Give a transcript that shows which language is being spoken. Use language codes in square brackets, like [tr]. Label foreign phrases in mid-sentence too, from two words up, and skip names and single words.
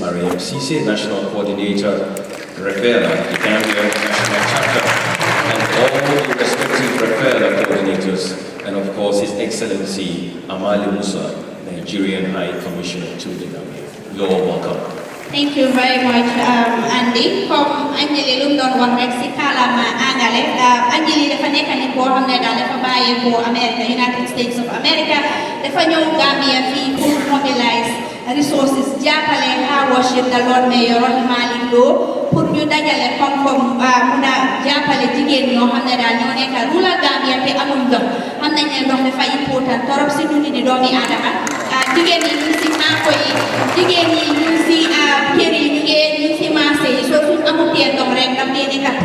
[en] Mariam Sise, National Coordinator, Revela, the Gambia National Chapter, and all the respective Revela coordinators, and of course His Excellency Amali Musa, Nigerian High Commissioner to the Gambia. You're all welcome. Thank you very much, Andy. [wo] Comme Anjali lu doon wax rek si kàllaama Angale, Anjali dafa nekk nit boo xam ne daal dafa bàyyeekoo America, United States of America, dafa ñëw Gambia fii pour [en] mobilize resources [wo] jàppale [en] Her Worship the Lord Mayor [wo] Rahim Ali Globe pour ñu dajale koom-koom mun a jàppale jigéen ñoo xam ne daal ñoo nekk rural Gambia te amuñ ndox xam nañ ne ndox dafa important torop si dundi di doomi aadama jigéen yi ñu si maako yi jigéen yi ñu si kër yi ñu si marché yi soo suñ amutee ndox rek daf dee nekk